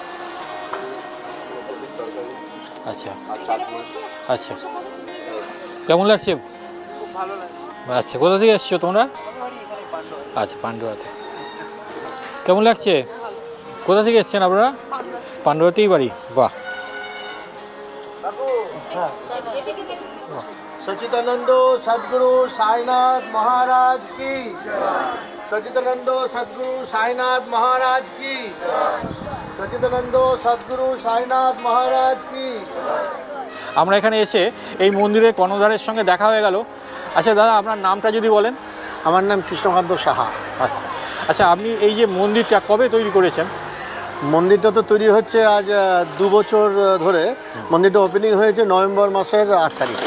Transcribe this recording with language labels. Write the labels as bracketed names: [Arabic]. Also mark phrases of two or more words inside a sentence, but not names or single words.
[Bangla] আচ্ছা আচ্ছা, কেমন লাগছে? আচ্ছা, কোথা থেকে এসছো তোমরা? আচ্ছা, পান্ডুয়াতে। কেমন লাগছে? কোথা থেকে এসছেন আপনারা? পান্ডুয়াতেই বাড়ি। বাহ। [Hindi] सच्चिदानंद सद्गुरु साईनाथ महाराज की, सच्चिदानंद सद्गुरु साईनाथ महाराज की, सच्चिदानंद सद्गुरु साईनाथ महाराज की। [Bangla] আমরা এখানে এসে এই মন্দিরের কর্ণধারের সঙ্গে দেখা হয়ে গেল। আচ্ছা দাদা, আপনার নামটা যদি বলেন। আমার নাম কৃষ্ণকান্ত সাহা। আচ্ছা আচ্ছা, আপনি এই যে মন্দিরটা কবে তৈরি করেছেন? মন্দিরটা তো তৈরি হচ্ছে আজ 2 বছর ধরে। মন্দিরটা ওপেনিং হয়েছে নভেম্বর মাসের 8 তারিখে।